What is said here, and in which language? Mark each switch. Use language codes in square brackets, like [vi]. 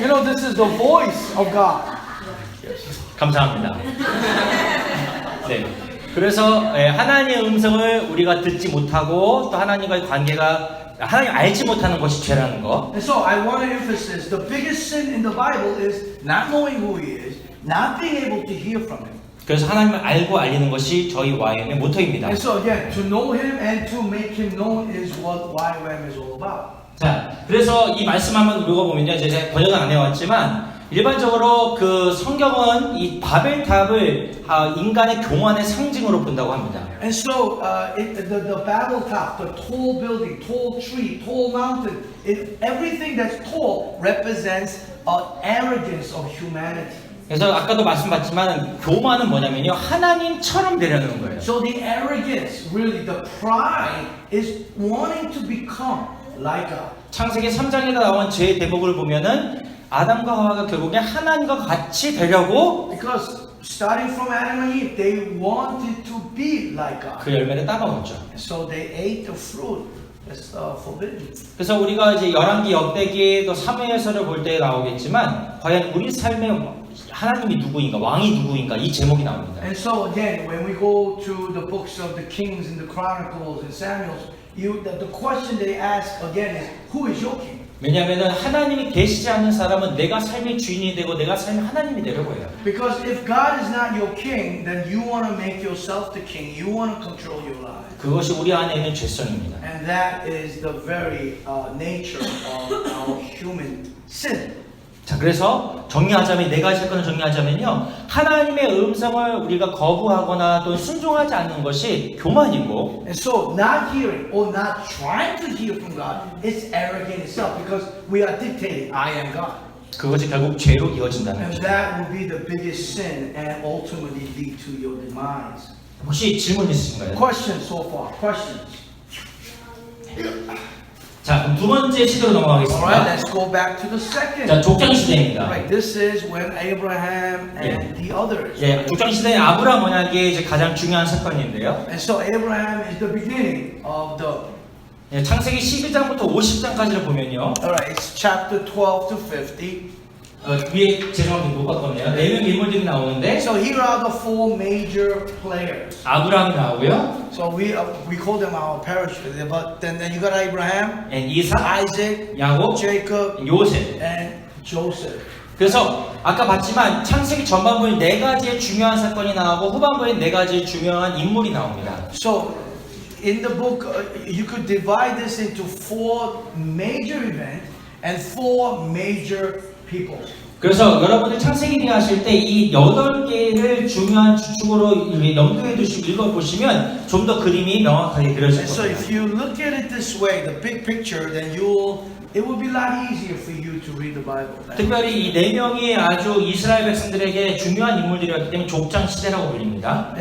[en] You know this is the voice of God. [ko] 감사합니다. 네. 그래서 하나님의 음성을 우리가 듣지 못하고 또 하나님과의 관계가 하나님 알지 못하는 것이 죄라는 거. [en] And so I want to emphasize the biggest sin in the Bible is not knowing who He is, not being able to hear from Him. [ko] 그래서 하나님을 알고 알리는 것이 저희 YM의 모토입니다. [en] And so again, to know Him and to make Him known is what YWAM is all about. [ko] 자, 그래서 이 말씀 한번 읽어보면요. 이제 제가 번역은 안 해왔지만 일반적으로 그 성경은 이 바벨탑을 인간의 교만의 상징으로 본다고 합니다. [en] And so the Babel top, the tall building, tall tree, tall mountain, everything that's tall represents arrogance of humanity. [ko] 그래서 아까도 말씀드렸지만 교만은 뭐냐면요. 하나님처럼 되려는 거예요. [en] So the arrogance, really the pride is wanting to become like God. [ko] 창세기 3장에 나온 죄의 대목을 보면은 아담과 하와가 결국에 하나님과 같이 되려고 [en] Because starting from Adam and Eve, they wanted to be like God. [ko] 그 열매를 따먹었죠. [en] So they ate the fruit that's forbidden. [ko] 그래서 우리가 이제 열왕기, 역대기, 또 사무엘서를 볼 때 나오겠지만 과연 우리 삶에 하나님이 누구인가, 왕이 누구인가 이 제목이 나옵니다. [en] And so again, when we go to the books of the Kings and the Chronicles and Samuel, the question they ask again is, who is your king? [ko] 왜냐하면 하나님이 계시지 않는 사람은 내가 삶의 주인이 되고 내가 삶의 하나님이 되려고 해요. [en] Because if God is not your king, then you want to make yourself the king. You want to control your life. [ko] 그것이 우리 안에 있는 죄성입니다. [en] And that is the very nature of our human sin. [ko] 자, 그래서 정리하자면 네 가지 사건을 정리하자면요. 하나님의 음성을 우리가 거부하거나 또 순종하지 않는 것이 교만이고 [en] And so not hearing or not trying to hear from God is arrogant itself because we are dictating, I am God. [ko] 그것이 결국 죄로 이어진다는 [en] And [ko] 거죠. [en] that will be the biggest sin and ultimately lead to your demise. [ko] 혹시 질문 있으신가요? [en] Questions so far? Questions? [ko] 자, 그럼 두 번째 시대로 [en] Alright, [ko] 넘어가겠습니다. [en] let's go back to the second. [ko] 자, 족장 시대입니다. [en] Right, this is when Abraham and the others. [ko] 예, 족장 시대의 아브라함 언약이 이제 가장 중요한 사건인데요. [en] And so Abraham is the beginning of the. [ko] 예, 창세기 12장부터 50장까지를 보면요. [en] Alright, it's chapter 12 to 50. [ko] 위에 죄송합니다 못 바꿨네요. 4명 인물들이 나오는데 [en] So here are the four major players. [ko] 아브라함이 나오고요. [en] So we call them our parachute, but then you got Abraham, [ko] 예, 이삭, [en] Isaac, [ko] 야곱, [en] Jacob, [ko] 요셉. [en] and Joseph. [ko] 그래서 아까 봤지만 창세기 전반부에 네 가지의 중요한 사건이 나오고 후반부에 네 가지의 중요한 인물이 나옵니다. [en] So in the book, you could divide this into four major events and four major people. [ko] 그래서 여러분들 창세기 하실 때 이 8개를 중요한 주축으로 염두에 두시고 읽어보시면 좀 더 그림이 명확하게 그려질 [en] And so [ko] 겁니다. [en] if you look at it this way, the big picture, then it will be a lot easier for you to read the Bible. [ko] 특별히 이 4명이 아주 이스라엘 백성들에게 중요한 인물들이었기 때문에 족장 시대라고 불립니다.